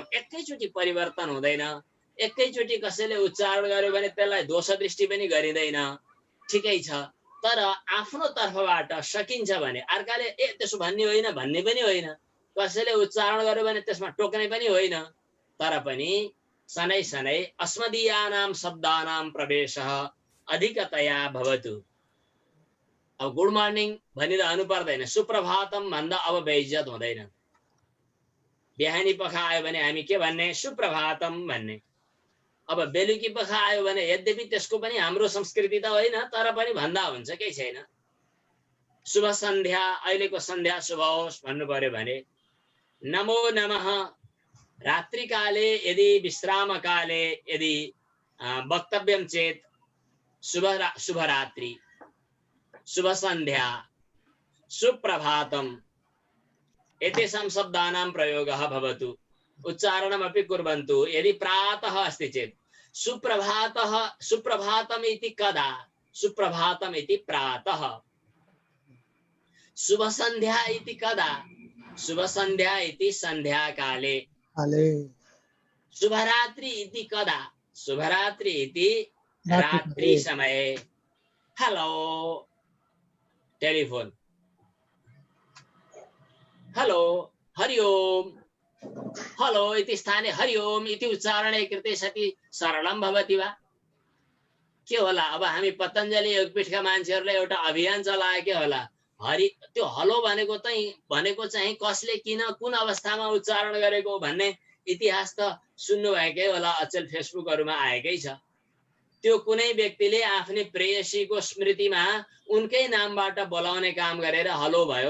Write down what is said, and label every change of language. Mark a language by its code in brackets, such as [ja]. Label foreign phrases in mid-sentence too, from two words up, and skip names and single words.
[ne] एकैचोटी परिवर्तन हुँदैन, एकैचोटी कसैले उच्चारण गर्यो भने त्यसलाई दोष दृष्टि पनि गरिँदैन, ठिकै छ। तर आफ्नो तर्फबाट सकिन्छ भने अर्काले त्यसो भन्ने होइन भन्ने पनि होइन, कसैले उच्चारण गर्यो भने त्यसमा टोक्ने पनि होइन, तर पनि [sa] शनै शनै अस्मदीयानां शब्दानां प्रवेशः अधिकतया भवतु। [ne] अब [en] good morning [ne] भनिरहनु पर्दैन, सुप्रभातम भन्दा अब बेइज्जत हुँदैन। बिहानी पख आयो भने हामी के भन्ने? सुप्रभातम भन्ने। अब बेलुकी पख आयो भने यद्यपि त्यसको पनि हाम्रो संस्कृति त होइन, तर पनि भन्दा हुन्छ, केही छैन। शुभ सन्ध्या, अहिलेको सन्ध्या शुभ होस् भन्नु पर्यो भने [sa] नमो नमः। रात्रिकाले यदि विश्राम काले यदि वक्तव्यं चेत शुभ रात्रि, शुभ सन्ध्या, सुप्रभातम एतेषां शब्दानां प्रयोगः भवतु। उच्चारणमपि कुर्वन्तु। यदि प्रातः अस्ति चेत् सुप्रभातः, सुप्रभातम् इति कदा? सुप्रभातम् इति प्रातः। शुभ सन्ध्या इति कदा? शुभ सन्ध्या इति सन्ध्याकाले। शुभरात्रि इति कदा? शुभरात्रि इति रात्रि समये। [en] hello telephone, [sa] हेलो हरि ओम, हेलो इति स्थाने हरि ओम इति उच्चारणे कृते सति सरलम भवति वा? [ne] के होला? अब हामी पतञ्जलि योगपीठका मान्छेहरूले एउटा अभियान चलाए के होला? हरि, त्यो हलो भनेको चाहिँ कसले किन कुन अवस्थामा उच्चारण गरेको भन्ने इतिहास त सुन्नु भएकै होला, अचेल फेसबुकहरुमा आएकै छ। त्यो कुनै व्यक्तिले आफ्नै प्रेयसीको स्मृतिमा उनकै नामबाट बोलाउने काम गरेर हलो भयो।